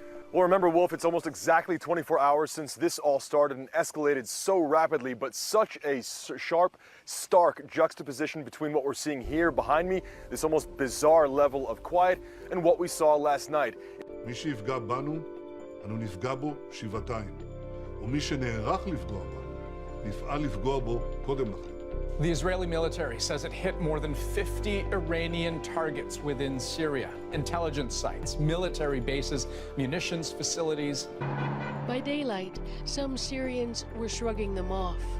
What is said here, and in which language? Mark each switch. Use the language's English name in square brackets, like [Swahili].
[English] Well, remember, Wolf, it's almost exactly 24 hours since this all started and escalated so rapidly, but such a sharp, stark juxtaposition between what we're seeing here behind me, this almost bizarre level of quiet, and what we saw last night. [Hebrew] מי שיפגע בנו, אנו נפגע בו שבעתיים. ומי שנערך לפגוע בנו, נפעל לפגוע בו קודם לכן. [English] The Israeli military says it hit more than 50 Iranian targets within Syria. Intelligence sites, military bases, munitions facilities. By daylight, some Syrians were shrugging them off.